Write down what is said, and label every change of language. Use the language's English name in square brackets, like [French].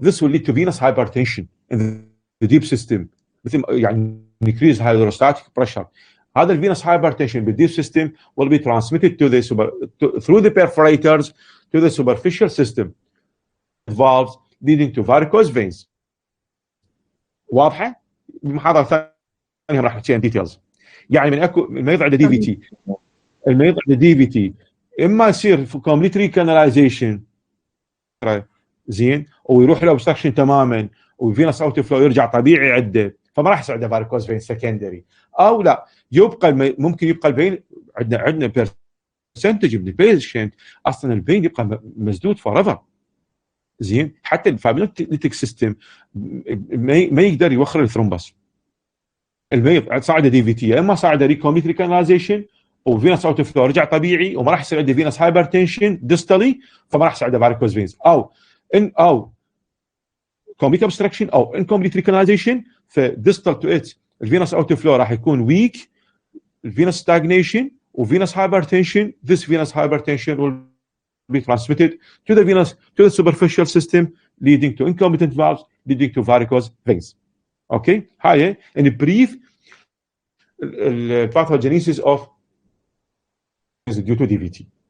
[English] This will lead to venous hypertension in the deep system، [Arabic] مثل يعني [English] increase hydrostatic pressure. [Arabic] هذا الفينوس [English] hypertension بالdeep system will be transmitted to the through the perforators to the superficial system valves leading to varicose veins. [Arabic] واضحه؟ بالمحاضره الثانيه راح نحكي عن ديتيلز. يعني من اكو المريض عنده دي في تي، المريض عنده دي في تي اما يصير كومبليت ريكاناليزيشن زين، ويروح له اوبستراكشن تماما وفينوس اوت فلو يرجع طبيعي عنده، فما راح يصير عنده فاريكوز فين سكندري. او لا، يبقى ممكن يبقى الفين عندنا برسنتج من البيشنت اصلا الفين يبقى مسدود فور ايفر. زين، حتى الفايبرينوليتيك سيستم ما يقدر يوخر الثرومبس. المريض صار عنده دي في تي، اما صار عنده ريكومبليت ريكاناليزيشن وفينوس اوت فلو رجع طبيعي، وما راح يصير عنده فينوس هايبرتنشن ديستالي، فما راح يصير عنده فاريكوز فينز، او كومبليت اوبستراكشن او انكومبليت ريكاناليزيشن. فديستال تو ات الفينوس اوت فلو راح يكون ويك، الفينوس ستاجنيشن وفينوس هايبرتنشن. [English] This venous hypertension will be transmitted to the superficial system leading to incompetent valves leading to varicose veins. Okay, هاي in brief pathogenesis of due to DVT.